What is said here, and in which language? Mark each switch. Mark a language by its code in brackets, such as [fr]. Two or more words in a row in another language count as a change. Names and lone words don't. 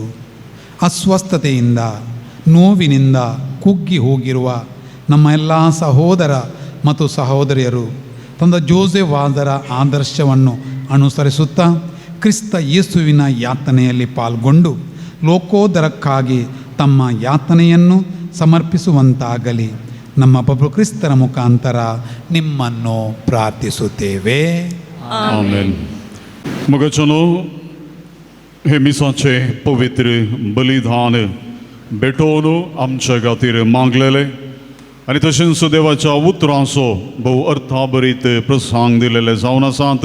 [kn] ಅಸ್ವಸ್ಥತೆಯಿಂದ ನೋವಿನಿಂದ ಕುಗ್ಗಿ ಹೋಗಿರುವ ನಮ್ಮ ಎಲ್ಲ ಸಹೋದರ ಮತ್ತು ಸಹೋದರಿಯರು ತಂದ ಜೋಸೆಫಾದರ ಆದರ್ಶವನ್ನು ಅನುಸರಿಸುತ್ತಾ ಕ್ರಿಸ್ತ ಯೇಸುವಿನ ಯಾತನೆಯಲ್ಲಿ ಪಾಲ್ಗೊಂಡು ಲೋಕೋದರಕ್ಕಾಗಿ ತಮ್ಮ ಯಾತನೆಯನ್ನು ಸಮರ್ಪಿಸುವಂತಾಗಲಿ. ನಮ್ಮ ಪ್ರಭು ಕ್ರಿಸ್ತರ ಮುಖಾಂತರ ನಿಮ್ಮನ್ನು ಪ್ರಾರ್ಥಿಸುತ್ತೇವೆ. [kok] आमेन. मगचनो हे मिसाचे पवित्र बलिदान भेटोवन आमच्या खातीर मागलेले आनी तशेंच देवाच्या उतरांचो भोव अर्थाभरीत प्रसंग दिलेले जावन आसात.